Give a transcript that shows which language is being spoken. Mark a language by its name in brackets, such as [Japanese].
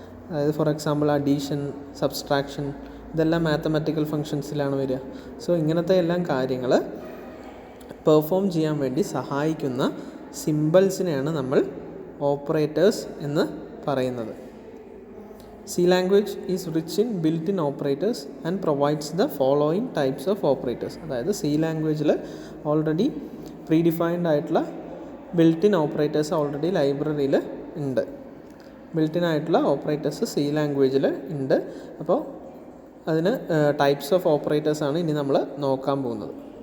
[Malayalam] അതായത് for example addition, subtraction, ഇതെല്ലാം mathematical ഫങ്ഷൻസിലാണ് വരിക. സോ ഇങ്ങനത്തെ എല്ലാം കാര്യങ്ങൾ പെർഫോം ചെയ്യാൻ വേണ്ടി സഹായിക്കുന്ന സിമ്പിൾസിനെയാണ് നമ്മൾ ഓപ്പറേറ്റേഴ്സ് എന്ന് പറയുന്നത്. [English] C language is rich in built-in operators and provides the following types of operators. [Malayalam] അതായത് C ലാംഗ്വേജിൽ ഓൾറെഡി പ്രീഡിഫൈൻഡ് ആയിട്ടുള്ള ബിൽറ്റ് ഇൻ ഓപ്പറേറ്റേഴ്സ് ഓൾറെഡി ലൈബ്രറിയിൽ ഉണ്ട്. ബിൽറ്റ് ഇൻ ആയിട്ടുള്ള ഓപ്പറേറ്റേഴ്സ് C ലാംഗ്വേജിൽ ഉണ്ട്. അപ്പോൾ അതിന് ടൈപ്സ് ഓഫ് ഓപ്പറേറ്റേഴ്സാണ് ഇനി നമ്മൾ നോക്കാൻ പോകുന്നത്.